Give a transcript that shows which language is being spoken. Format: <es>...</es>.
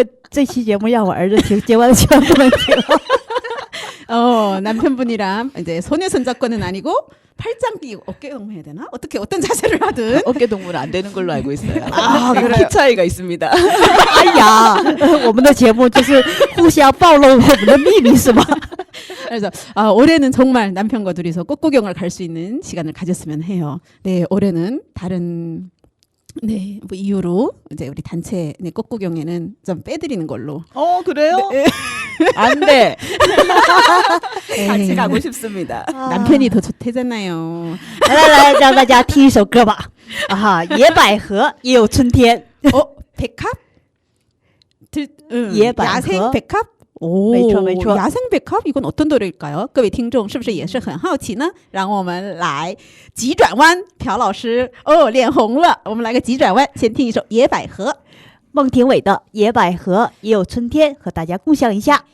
<zh>这期节目让我儿子听，结完了千万不能听。</zh> <ko>남편분이랑 이제 소녀 손잡고는 아니고 팔짱 끼고 어깨 동무해야 되나? 어떤 자세를 하든 어깨 동무는 안 되는 걸로 알고 있어요. 아, 키 차이가 있습니다.</ko> <zh>哎呀，我们的节目就是互相暴露我们的秘密是吗？</zh> <ko>그래서 올해는 정말 남편과 둘이서 꽃구경을 갈 수 있는 시간을 가졌으면 해요. 네, 올해는 다른 네, 뭐 이유로 이제 우리 단체 네, 꽃구경에는 좀 빼드리는 걸로. 그래요? 네. 안 돼. 에이, 같이 가고 싶습니다. 남편이 더 좋대잖아요.</ko> <zh>来，让大家听一首歌吧。啊哈，野百合也有春天。</zh> <ko>백합? 예百合 야생 백합?</ko> <zh>没错没错</zh> <ko>야생 백합 이건 어떤 노래일까요?</ko> <zh>各位听众是不是也是很好奇呢？让我们来急转弯，朴老师脸红了，我们来个急转弯，先听一首《野百合》。孟庭苇的《野百合也有春天》和大家共享一下。</zh>